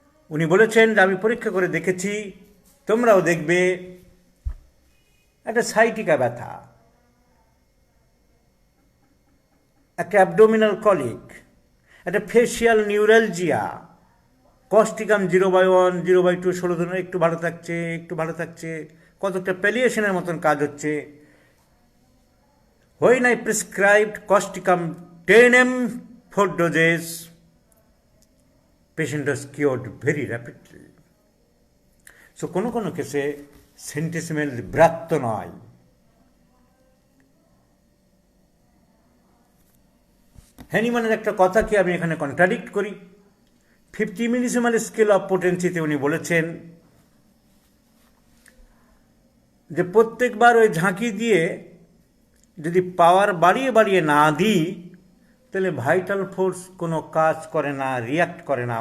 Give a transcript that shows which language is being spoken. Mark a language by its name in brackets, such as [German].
[Bangla] উনি বলেছেন যে আমি পরীক্ষা করে দেখেছি, তোমরাও দেখবে, একটা সাইটিকা ব্যথা, একটা অ্যাবডোমিনাল কলিক, একটা ফেসিয়াল নিউরালজিয়া, কস্টিকাম 0/1 0/2 16 দিনের একটু ভালো থাকছে, একটু ভালো থাকছে, কতটা প্যালিয়েশনের মতন কাজ হচ্ছে। [English] When I prescribed Costicum 10 mg 4 doses, patient was cured very rapidly. [Bangla] So কোনো কোনো কেসে সেন্টিসিমেল ব্রাত্য নয়, হ্যানিম্যানের একটা কথাকে আমি এখানে কন্ট্রাডিক্ট করি। 50 মিলিসিমাল স্কেল অফ পোটেন্সিতে উনি বলেছেন যে প্রত্যেকবার ওই ঝাঁকি দিয়ে যদি পাওয়ার বাড়িয়ে বাড়িয়ে না দিই, তাহলে ভাইটাল ফোর্স কোনো কাজ করে না, রিয়াক্ট করে না।